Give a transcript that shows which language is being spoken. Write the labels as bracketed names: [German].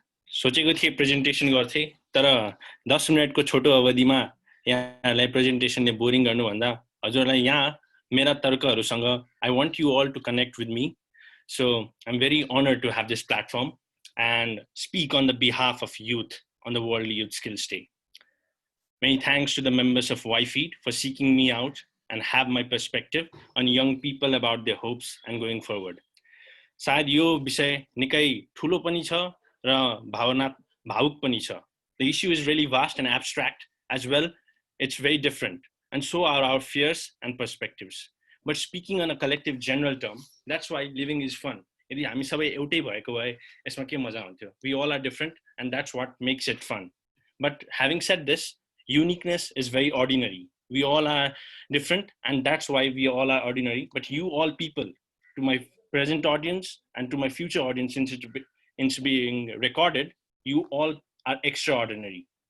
[Nepali] सोचेको थिएँ प्रेजेन्टेसन गर्थे, तर 10 मिनटको छोटो अवधिमा यहाँहरूलाई प्रेजेन्टेसनले बोरिङ गर्नुभन्दा हजुरलाई यहाँ मेरा तर्कहरूसँग [English] I want you all to connect with me. So I am very honoured to have this platform and speak on the behalf of youth on the World Youth Skills Day. Many thanks to the members of YFeed for seeking me out and have my perspective on young people about their hopes and going forward. [Nepali] सायद यो विषय निकै ठुलो पनि छ र भावुक पनि छ. [English] The issue is really vast and abstract as well. It's very different, and so are our fears and perspectives. But speaking on a collective general term, that's why living is fun. [Nepali] यदि हामी सबै एउटै भएको भए यसमा के मजा हुन्थ्यो. [English] We all are different, and that's what makes it fun. But having said this, uniqueness is very ordinary. We all are different, and that's why we all are ordinary. But you all people, to my present audience and to my future audience, since it's being recorded, you all are extraordinary.